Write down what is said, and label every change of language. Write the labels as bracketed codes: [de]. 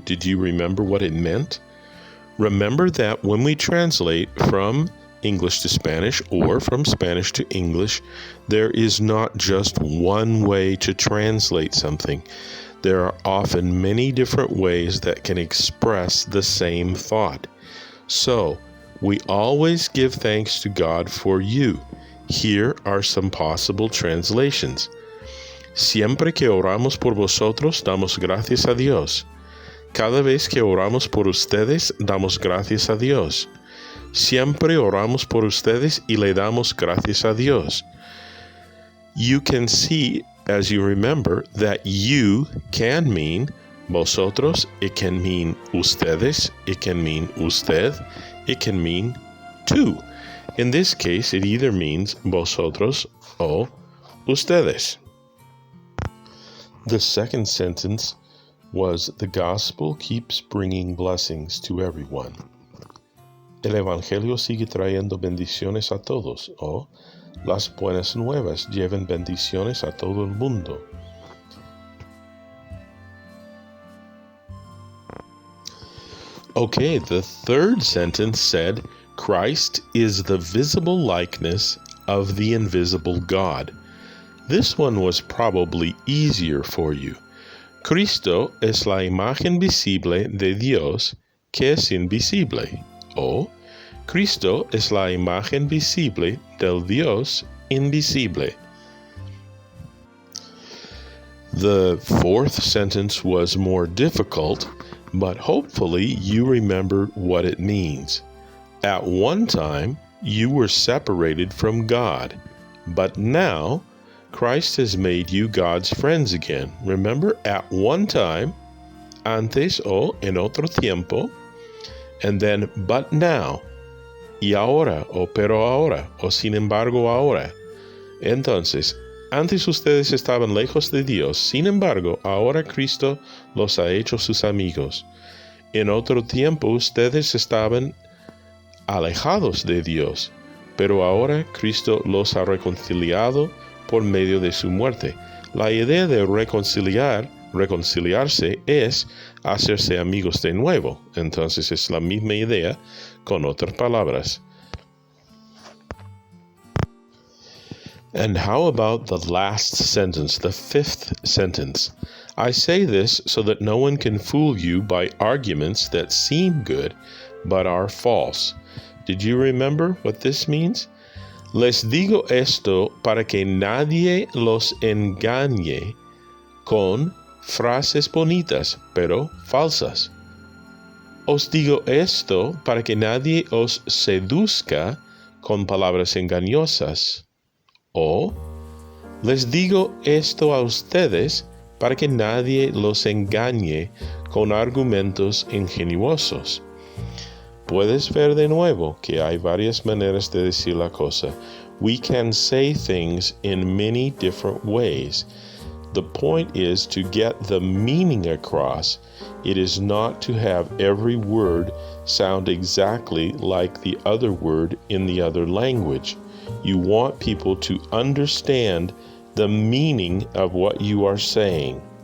[en] Did you remember what it meant? Remember that when we translate from English to Spanish or from Spanish to English, there is not just one way to translate something. There are often many different ways that can express the same thought. So, we always give thanks to God for you. Here are some possible translations. [es] Siempre que oramos por vosotros, damos gracias a Dios. Cada vez que oramos por ustedes, damos gracias a Dios. Siempre oramos por ustedes y le damos gracias a Dios. [en] You can see, as you remember, that you can mean vosotros, it can mean ustedes, it can mean usted, it can mean tú. In this case, it either means [es] vosotros o ustedes. [en] The second sentence was the gospel keeps bringing blessings to everyone. [es] El evangelio sigue trayendo bendiciones a todos, o las buenas nuevas llevan bendiciones a todo el mundo. [en] Okay, the third sentence said, Christ is the visible likeness of the invisible God. This one was probably easier for you. [es] Cristo es la imagen visible de Dios que es invisible. O, Cristo es la imagen visible del Dios invisible. [en] The fourth sentence was more difficult, but hopefully you remember what it means. At one time, you were separated from God, but now Christ has made you God's friends again. Remember, at one time, [es] antes o en otro tiempo, [en] and then but now, [es] y ahora o pero ahora o sin embargo ahora. Entonces, antes ustedes estaban lejos de Dios, sin embargo, ahora Cristo los ha hecho sus amigos. En otro tiempo ustedes estaban alejados de Dios, pero ahora Cristo los ha reconciliado por medio de su muerte. La idea de reconciliarse es hacerse amigos de nuevo. Entonces es la misma idea con otras palabras. [en] And how about the last sentence, the fifth sentence? I say this so that no one can fool you by arguments that seem good but are false. Did you remember what this means? [es] Les digo esto para que nadie los engañe con frases bonitas pero falsas. Os digo esto para que nadie os seduzca con palabras engañosas. O, les digo esto a ustedes para que nadie los engañe con argumentos ingeniosos. Puedes ver de nuevo que hay varias maneras de decir la cosa. [en] We can say things in many different ways. The point is to get the meaning across. It is not to have every word sound exactly like the other word in the other language. You want people to understand the meaning of what you are saying.